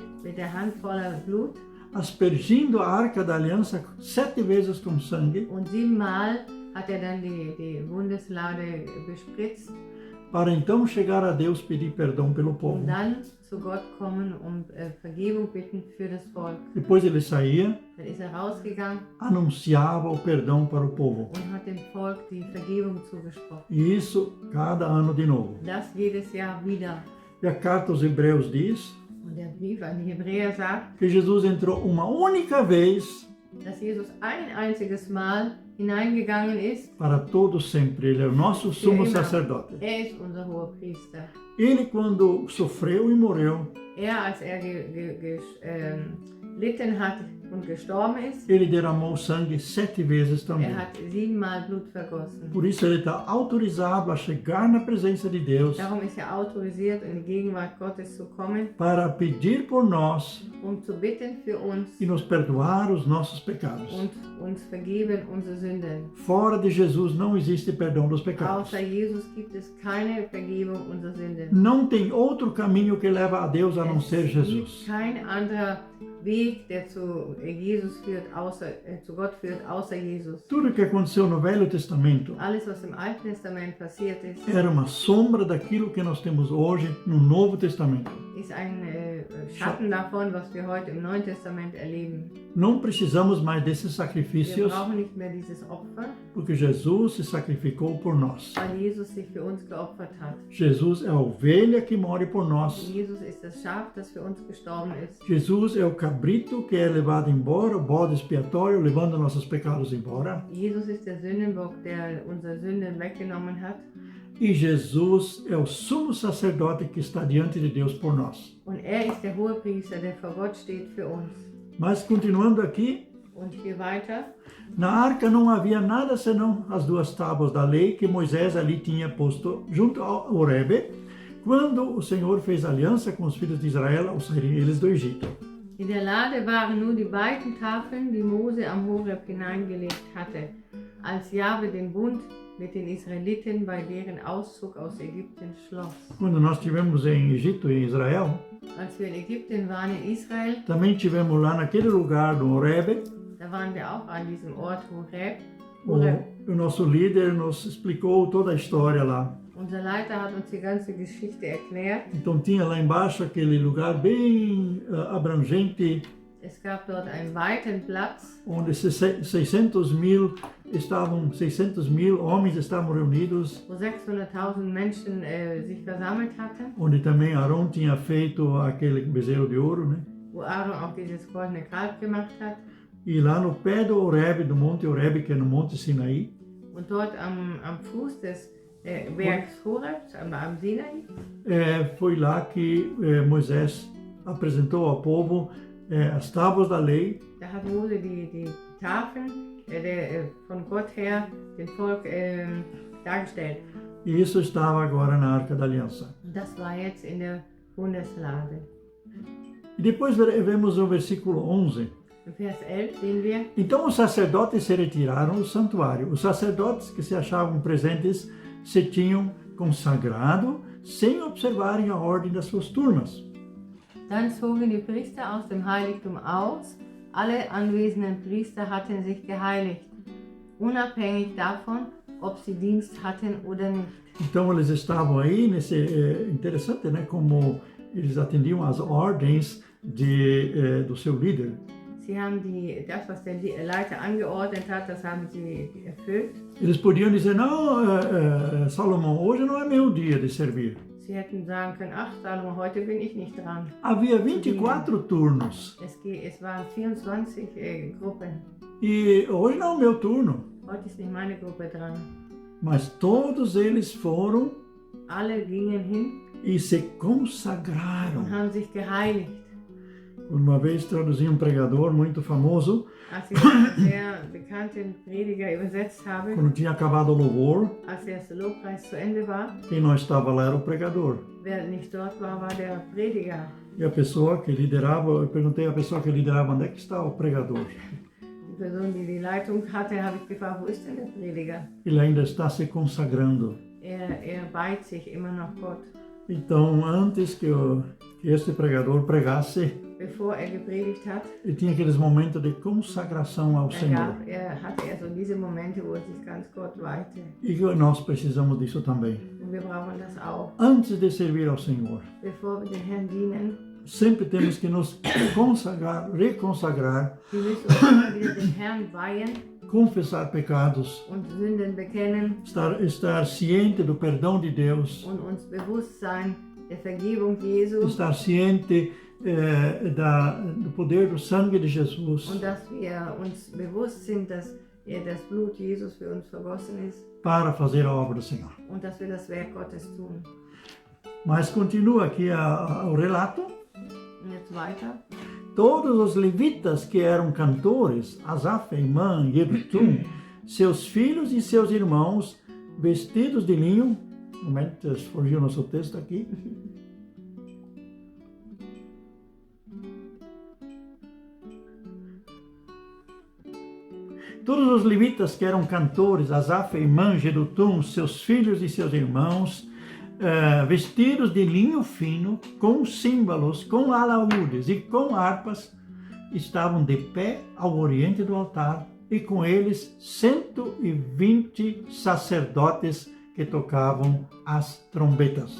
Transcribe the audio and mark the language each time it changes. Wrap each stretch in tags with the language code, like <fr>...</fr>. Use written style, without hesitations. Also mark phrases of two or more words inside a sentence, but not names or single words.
<de>mit der Hand voller Blut,</de> <pt>aspergindo a arca da aliança 7 vezes com sangue,</pt> <de>und 7-mal hat er dann die Bundeslade bespritzt,</de> <pt>para então chegar a Deus pedir perdão pelo povo.</pt> <de>dann zu Gott kommen und Vergebung bitten für das Volk.</de> <pt>Depois ele saía,</pt> <de>Dann ist er rausgegangen</de> <pt>anunciava o perdão para o povo.</pt> <de>und hat dem Volk die Vergebung zugesprochen.</de> <pt>E isso cada ano de novo.</pt> <de>Das jedes Jahr wieder.</de> <pt>E a carta aos Hebreus diz</pt> <de>Und der Brief an die Hebräer sagt,</de> <pt>que Jesus entrou uma única vez</pt> <de>dass Jesus ein einziges Mal hineingegangen ist.</de> <pt>para todo sempre. Ele é o nosso sumo sacerdote.</pt> <de>Er ist unser Hohepriester.</de> <pt>Ele, quando sofreu e morreu,</pt> <de>Als er gelitten hat und gestorben ist,</de> <pt>ele derramou sangue 7 vezes também.</pt> <de>hat 7-mal Blut vergossen.</de> <pt>Por isso ele está autorizado a chegar na presença de Deus</pt> <de>Darum ist er autorisiert, in die Gegenwart Gottes zu kommen,</de> <pt>para pedir por nós</pt> <de>zu bitten für uns</de> <pt>e nos perdoar os nossos pecados.</pt> <de>und uns vergeben unsere Sünden.</de> <pt>Fora de Jesus não existe perdão dos pecados.</pt> <de>Außer Jesus gibt es keine Vergebung unserer Sünden.</de> <pt>Não tem outro caminho que leva a Deus a não ser</pt> <de>Es gibt</de> <pt>Jesus.</pt> <de>kein anderer Weg, der zu Jesus führt, zu Gott führt, außer Jesus.</de> <pt>Tudo que aconteceu no Velho Testamento</pt> <de>Alles, was im Alten Testament passiert ist,</de> <pt>era uma sombra daquilo que nós temos hoje no Novo Testamento.</pt> <de>ist ein Schatten davon, was wir heute im Neuen Testament erleben.</de> <pt>Não precisamos mais desses</pt> <de>Wir</de> <pt>sacrifícios,</pt> <de>brauchen nicht mehr dieses Opfer,</de> <pt>porque Jesus se sacrificou por nós.</pt> <de>weil Jesus sich für uns geopfert hat.</de> <pt>Jesus é a ovelha que morre por nós.</pt> <de>Jesus ist das Schaf, das für uns gestorben ist.</de> <pt>Jesus é o cabrito que é levado embora, o bode expiatório, levando nossos pecados embora.</pt> <de>Jesus ist der Sündenbock, der unsere Sünden weggenommen hat.</de> <pt>E Jesus é o sumo sacerdote que está diante de Deus por nós.</pt> <de>Und er ist der Hohepriester, der vor Gott steht für uns.</de> <pt>Mas continuando aqui,</pt> <de>Und hier weiter.</de> <pt>na arca não havia nada senão as 2 tábuas da lei que Moisés ali tinha posto junto ao Horebe, quando o Senhor fez aliança com os filhos de Israel ao saírem eles do Egito.</pt> <de>In der Lade waren nur die beiden Tafeln, die Mose am Horeb hineingelegt hatte, als Jahwe den Bund mit den Israeliten bei deren Auszug aus Ägypten schloss.</de> <pt>Quando nós estivemos em Egito e em Israel,</pt> <de>Als wir in Ägypten waren, in Israel,</de> <pt>também tivemos lá naquele lugar do Horebe.</pt> <de>da waren wir auch an diesem Ort Horeb.</de> <pt>O nosso líder nos explicou toda a história lá.</pt> <de>Unser Leiter hat uns die ganze Geschichte erklärt.</de> <pt>Então tinha lá embaixo aquele lugar bem abrangente,</pt> <de>Es gab dort einen weiten Platz,</de> <pt>onde 600 mil homens estavam reunidos,</pt> <de>wo 600.000 Menschen sich versammelt hatten,</de> <pt>onde também Arão tinha feito aquele bezerro de ouro, né?</pt> <de>wo Aaron auch dieses goldene Kalb gemacht hat.</de> <pt>E lá no pé do Horebe, do Monte Horebe, que é no Monte Sinaí,</pt> <de>Und dort am Fuß des Bergs Horeb, am Sinai,</de> <pt>foi lá que Moisés apresentou ao povo as tábuas da lei,</pt> <de>da hat Mose die Tafeln von Gott her dem Volk dargestellt.</de> <pt>e isso estava agora na Arca da Aliança.</pt> <de>Und das war jetzt in der Bundeslade.</de> <pt>E depois vemos o versículo 11.</pt> <de>Im Vers 11 sehen wir,</de> <pt>Então os sacerdotes se retiraram do santuário. Os sacerdotes que se achavam presentes se tinham consagrado sem observarem a ordem das suas turmas.</pt> <de>dann zogen die Priester aus dem Heiligtum aus. Alle anwesenden Priester hatten sich geheiligt, unabhängig davon, ob sie Dienst hatten oder nicht.</de> <pt>Então eles estavam aí interessante, né? Como eles atendiam às ordens do seu líder.</pt> <de>Sie haben das, was der Leiter angeordnet hat, das haben sie erfüllt.</de> <pt>Eles podiam dizer, não, Salomão, hoje não é meu dia de servir.</pt> <de>Sie hätten sagen können, ach Salomo, heute bin ich nicht dran.</de> <pt>Havia 24 turnos.</pt> <de>Es waren 24 Gruppen.</de> <pt>E hoje não é o meu turno.</pt> <de>Heute ist nicht meine Gruppe dran.</de> <pt>Mas todos eles foram</pt> <de>Alle gingen hin</de> <pt>e se consagraram.</pt> <de>und haben sich geheiligt.</de> <pt>Uma vez traduzi pregador muito famoso,</pt> <de>Als ich einen sehr bekannten Prediger übersetzt habe,</de> <pt>quando tinha acabado o louvor,</pt> <de>als der Lobpreis zu Ende war,</de> <pt>quem não estava lá era o pregador.</pt> <de>wer nicht dort war, war der Prediger.</de> <pt>E a pessoa que liderava, eu perguntei à pessoa que liderava, onde é que está o pregador?</pt> <de>Die Person, die die Leitung hatte, habe ich gefragt, wo ist denn der Prediger?</de> <pt>Ele ainda está se consagrando.</pt> <de>Er weiht sich immer noch Gott.</de> <pt>Então, antes que este pregador pregasse,</pt> <de>Bevor gepredigt hat,</de> <pt>ele tinha aqueles momentos de consagração ao Senhor.</pt> <de>hatte er so diese Momente, wo er sich ganz Gott weihte.</de> <pt>E nós precisamos disso também.</pt> <de>Und wir brauchen das auch.</de> <pt>Antes de servir ao Senhor,</pt> <de>Bevor wir den Herrn dienen,</de> <pt>sempre temos que nos consagrar, reconsagrar,</pt> <de>wir müssen uns immer wieder den Herrn weihen</de> <pt>confessar pecados,</pt> <de>und Sünden bekennen</de> <pt>estar ciente do perdão de Deus,</pt> <de>und uns bewusst sein der Vergebung Jesu</de> <pt>estar ciente do poder do sangue de Jesus</pt> <de>und dass wir uns bewusst sind, dass das Blut Jesus für uns vergossen ist</de> <pt>para fazer a obra do Senhor.</pt> <de>und dass wir das Werk Gottes tun.</de> <pt>Mas continua aqui o relato.</pt> <de>Und jetzt weiter.</de> <pt>Todos os levitas que eram cantores, Asaf, Heimã, Yedutun, seus filhos e seus irmãos, vestidos de linho, um momento, fugiu nosso texto aqui. Todos os levitas que eram cantores, Asaf, Heimã, Yedutun, seus filhos e seus irmãos, vestidos de linho fino, com símbolos, com alaúdes e com harpas, estavam de pé ao oriente do altar, e com eles 120 sacerdotes que tocavam as trombetas.</pt>